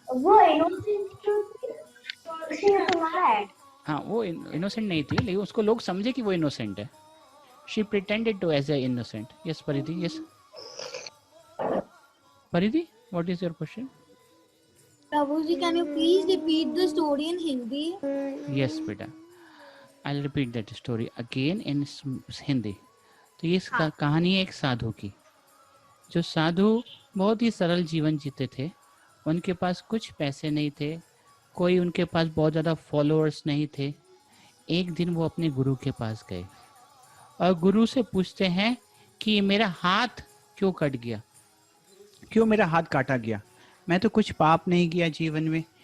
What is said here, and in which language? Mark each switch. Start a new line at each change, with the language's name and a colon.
Hindi: वो इनोसेंट थी, तुम्हारा है? हाँ, वो इनोसेंट नहीं थी, लेकिन उसको लोग समझे कि वो इनोसेंट है.
English: She pretended to as a innocent. Yes, Paridhi. Yes. Paridhi, what is your question? Prabhuji, can you please repeat the story in Hindi? Yes, beta. I'll repeat that story again in Hindi.
Hindi: तो ये कहानी है एक साधु की. जो साधु बहुत ही सरल जीवन जीते थे. उनके पास कुछ पैसे नहीं थे, कोई उनके पास बहुत ज़्यादा फॉलोअर्स नहीं थे. एक दिन वो अपने गुरु के पास गए और गुरु से पूछते हैं कि मेरा हाथ क्यों कट गया, क्यों मेरा हाथ काटा गया. मैं तो कुछ पाप नहीं किया जीवन में,